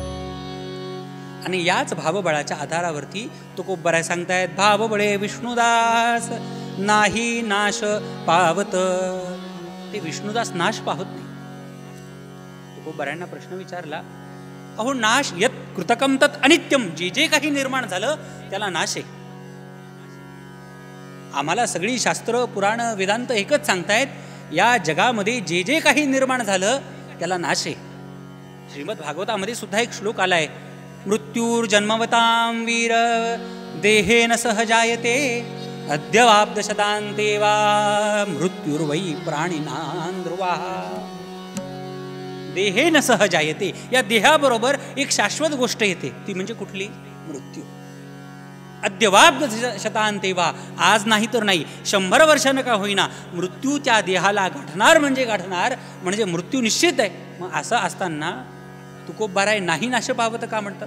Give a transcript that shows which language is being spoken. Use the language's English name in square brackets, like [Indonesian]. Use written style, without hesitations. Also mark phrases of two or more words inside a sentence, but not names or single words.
[Marathi] आणि याच भावबळाच्या आधारावरती तुकोबराय सांगतायत, भावबळे विष्णुदास नाही नाश पावत. ते विष्णुदास नाश पाहत नाही. तुकोबरायांना प्रश्न विचारला, अहो नाश [Sanskrit] यत कृतकम तत् अनित्यम. [Marathi] जे जे काही निर्माण झालं त्याला नाश आहे. आम्हाला सगळी शास्त्र पुराण वेदांत एकच सांगतायत, या जगामध्ये जे जे काही निर्माण झालं त्याला नाश आहे. श्रीमद भागवतामध्ये सुद्धा एक श्लोक आलाय, [Sanskrit] मृत्यूर जन्मवतां वीर देहेन सहजायते अद्यवाब्दशतान्ते वा मृत्युर्वै प्राणिनां ध्रुवा. देहेन सहजायते, [Marathi] या देहाबरोबर एक शाश्वत गोष्ट येते, ती म्हणजे कुठली, मृत्यू. [Sanskrit] अद्यवाब्दशतान्ते वा, [Marathi] आज नाही तर नाही 100 वर्षानं का होईना मृत्यू त्या देहाला गाठणार म्हणजे गाठणार, म्हणजे मृत्यू निश्चित आहे. मग असं असताना तुकोबाराय नाही नाश पावत का म्हणतात.